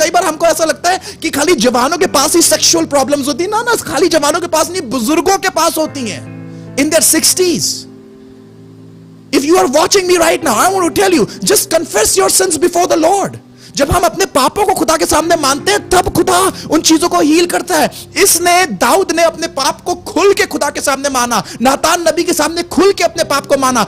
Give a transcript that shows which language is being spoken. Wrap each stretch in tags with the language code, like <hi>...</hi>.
<hi>कई बार हमको ऐसा लगता है कि खाली जवानों के पास ही सेक्सुअल प्रॉब्लम्स होती है। ना, खाली जवानों के पास नहीं, बुजुर्गों के पास होती हैं।</hi> <en>In their 60s. If you are watching me right now, I want to tell you, just confess your sins before the Lord.</en> <hi>जब हम अपने पापों को खुदा के सामने मानते हैं, तब खुदा उन चीजों को हील करता है। इसने, दाऊद ने अपने पाप को खुल के खुदा के सामने माना, नातान नबी के सामने खुल के अपने पाप को माना।</hi>